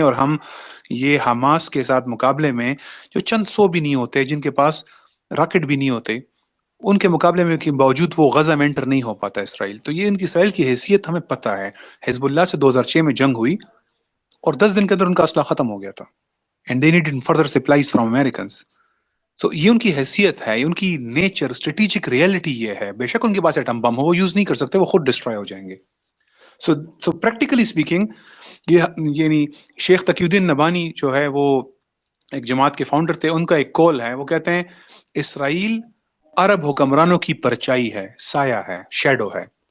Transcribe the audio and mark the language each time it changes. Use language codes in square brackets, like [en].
[ur] اور ہم یہ حماس کے ساتھ مقابلے میں جو چند سو بھی نہیں ہوتے, جن کے پاس راکٹ بھی نہیں ہوتے, ان کے مقابلے میں کے باوجود وہ غزہ میں انٹر نہیں ہو پاتا اسرائیل. تو یہ ان کی اسرائیل کی حیثیت ہمیں پتہ ہے. حزب اللہ سے 2006 میں جنگ ہوئی اور 10 دن کے اندر ان کا اسلحہ ختم ہو گیا تھا. [en] and they needed further supplies from Americans. [ur] تو یہ ان کی حیثیت ہے، ان کی نیچر، اسٹریٹجک ریئلٹی یہ ہے. بے شک ان کے پاس ایٹم بم ہو، وہ یوز نہیں کر سکتے، وہ خود ڈسٹروائے ہو جائیں گے. سو پریکٹیکلی اسپیکنگ یہ یعنی شیخ تقی الدین نبانی جو ہے وہ ایک جماعت کے فاؤنڈر تھے، ان کا ایک کول ہے، وہ کہتے ہیں اسرائیل عرب حکمرانوں کی پرچائی ہے، سایہ ہے، شیڈو ہے.